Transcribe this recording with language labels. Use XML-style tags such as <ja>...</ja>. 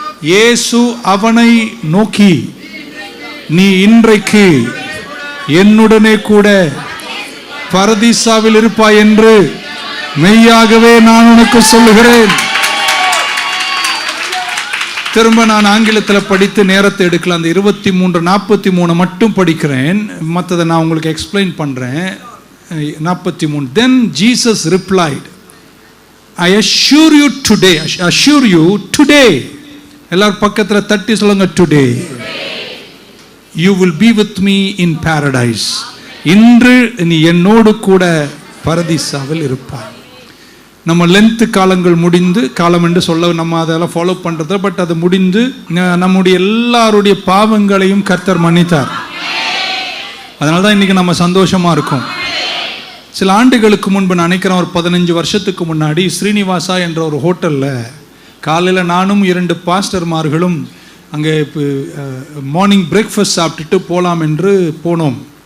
<ta>இயேசு அவனை நோக்கி, நீ இன்றைக்கு என்னுடனே கூட பரதீசாவில் இருப்பாய் என்று மெய்யாகவே நான் உனக்கு சொல்லுகிறேன். திரும்ப நான் ஆங்கிலத்தில் படித்து நேரத்தை எடுக்கலாம். அந்த 23:43 மட்டும் படிக்கிறேன், மற்றதை நான் உங்களுக்கு எக்ஸ்பிளைன் பண்றேன். 43.</ta> <en>Then Jesus replied, I assure you today,</en> <ta>எல்லாரும் பக்கத்தில் தட்டி சொல்லுங்க,</ta> <en>today you will be with me in paradise.</en> <ta>இன்று நீ என்னோடு கூட பரதீசாவில் இருப்பாய். நம்ம லென்த் காலங்கள் முடிந்து, காலம் என்று சொல்ல நம்ம அதெல்லாம் ஃபாலோ பண்றது, பட் அது முடிந்து நம்முடைய எல்லாருடைய பாவங்களையும் கர்த்தர் மன்னித்தார். அதனால தான் இன்னைக்கு நம்ம சந்தோஷமா இருக்கோம். சில ஆண்டுகளுக்கு முன்பு நான் நினைக்கிறேன், ஒரு 15 வருஷத்துக்கு முன்னாடி ஸ்ரீனிவாசா என்ற ஒரு ஹோட்டலில் காலையில் நானும் 2 பாஸ்டர்மார்களும் அங்கே மார்னிங் பிரேக்ஃபாஸ்ட் சாப்பிட்டுட்டு போகலாம் என்று போனோம்.</ta>